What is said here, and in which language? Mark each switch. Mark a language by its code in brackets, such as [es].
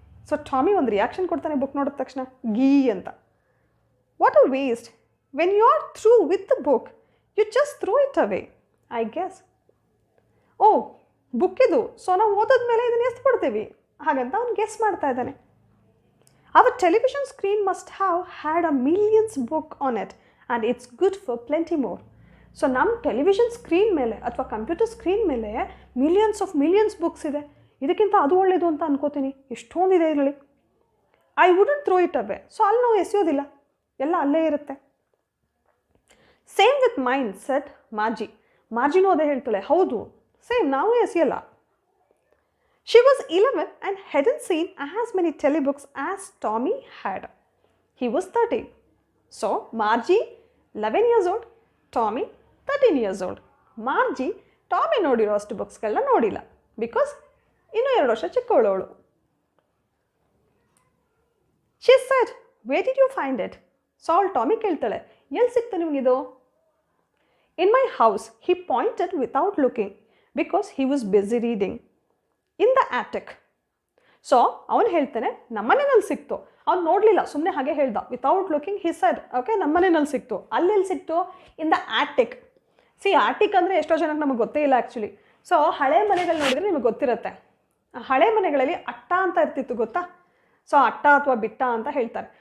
[kn] So Tommy ಒಂದು reaction ಕೊಡ್ತಾನೆ book ನೋಡಿದ ತಕ್ಷಣ, ಗೀ ಅಂತ. [en] What a waste, when you are through with the book you just throw it away, I guess. [kn] O book ಇದು, so ನಾವು ಓದೋದ್ಮೇಲೆ ಇದನ್ನು ಎಷ್ಟು ಬಿಡ್ತೀವಿ ಹಾಗಂತ ಅವ್ನು ಗೆಸ್ ಮಾಡ್ತಾ ಇದ್ದಾನೆ. [en] Our television screen must have had a millions book on it and it's good for plenty more. [kn] So ನಮ್ಮ ಟೆಲಿವಿಷನ್ ಸ್ಕ್ರೀನ್ ಮೇಲೆ ಅಥವಾ ಕಂಪ್ಯೂಟರ್ ಸ್ಕ್ರೀನ್ ಮೇಲೆ ಮಿಲಿಯನ್ಸ್ ಬುಕ್ಸ್ ಇದೆ, ಇದಕ್ಕಿಂತ ಅದು ಒಳ್ಳೆಯದು ಅಂತ ಅನ್ಕೋತೀನಿ. ಎಷ್ಟೊಂದಿದೆ ಇದರಲ್ಲಿ. [en] I wouldn't throw it away, [kn] so ಅಲ್ಲಿ ನಾವು ಎಸೆಯೋದಿಲ್ಲ, ಎಲ್ಲ ಅಲ್ಲೇ ಇರುತ್ತೆ. [en] same with mindset [kn] ಮಾರ್ಜಿ. ಮಾರ್ಜಿನೂ ಅದೇ ಹೇಳ್ತಾಳೆ, ಹೌದು ಸೇಮ್, ನಾವು ಎಸೆಯಲ್ಲ. [en] She was 11 and hadn't seen as many telebooks as Tommy had. He was 13. So, Margie, 11 years old, Tommy, 13 years old. [kn] Margie, Tommy ನೋಡಿರೋ ಅಷ್ಟು ಬುಕ್ಸ್ಗಳನ್ನ ನೋಡಿಲ್ಲ, ಬಿಕಾಸ್ ಇನ್ನೂ 2 ವರ್ಷ ಚಿಕ್ಕವಳು ಅವಳು. [en] She said, where did you find it? [kn] So ಅವಳು Tommy ಕೇಳ್ತಾಳೆ, ಎಲ್ಲಿ ಸಿಕ್ತು ನಿಮಗಿದು? [en] In my house, he pointed without looking, because he was busy reading. In the attic. [kn] So ಅವನು ಹೇಳ್ತಾನೆ ನಮ್ಮನೆಯಲ್ಲಿ ಸಿಕ್ತು, ಅವ್ನು ನೋಡಲಿಲ್ಲ, ಸುಮ್ಮನೆ ಹಾಗೆ ಹೇಳ್ದ, [en] without looking he said okay [kn] ನಮ್ಮನೆಯಲ್ಲಿ ಸಿಕ್ತು. ಅಲ್ಲೆಲ್ಲಿ ಸಿಕ್ತು? [en] In the attic. [kn] ಆಟಿಕ್ ಅಂದರೆ ಎಷ್ಟೋ ಜನಕ್ಕೆ ನಮಗೆ ಗೊತ್ತೇ ಇಲ್ಲ ಆ್ಯಕ್ಚುಲಿ. ಸೊ ಹಳೆ ಮನೆಗಳು ನೋಡಿದರೆ ನಿಮಗೆ ಗೊತ್ತಿರುತ್ತೆ. ಹಳೆ ಮನೆಗಳಲ್ಲಿ ಅಟ್ಟ ಅಂತ ಇರ್ತಿತ್ತು, ಗೊತ್ತಾ? ಸೊ ಅಟ್ಟ ಅಥವಾ ಬಿಟ್ಟ ಅಂತ ಹೇಳ್ತಾರೆ.